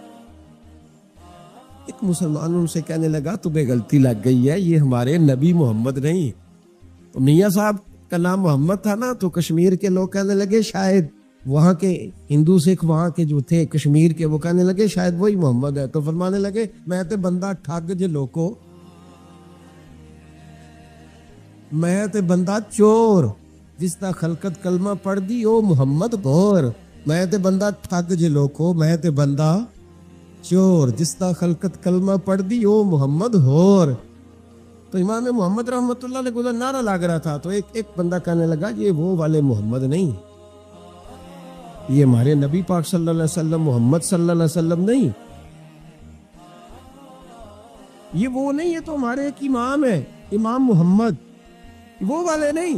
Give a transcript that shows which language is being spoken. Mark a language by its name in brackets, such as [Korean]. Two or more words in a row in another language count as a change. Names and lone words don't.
[Urdu] ایک مسلمان ان سے کہنے لگا تمہیں غلطی لگ گئی ہے, یہ ہمارے نبی محمد نہیں. تو میاں صاحب کا نام محمد تھا نا, تو کشمیر کے لوگ کہنے لگے شاید وہاں کے ہندو سکھ وہاں کے جو تھے کشمیر کے, وہ کہنے لگے شاید وہی محمد ہے. تو فرمانے لگے [Punjabi] میں تے بندہ ٹھگ جے لوکو, میں تے بندہ چور, جس طرح خلقت کلمہ پڑھ دی او محمد غور. میں تے بندہ ٹھگ جے لوکو, میں تے بندہ چور, جس طرح خلقت کلمہ پڑھ دی او محمد ہور. [Urdu] تو امام محمد رحمۃ اللہ علیہ کو نعرہ لگ رہا تھا. تو ایک بندہ کہنے لگا یہ وہ والے محمد نہیں, یہ ہمارے نبی پاک [Arabic] صلی اللہ علیہ وسلم [Urdu] محمد [Arabic] صلی اللہ علیہ وسلم [Urdu] نہیں, یہ وہ نہیں, یہ تو ہمارے ایک امام ہے امام محمد, وہ والے نہیں.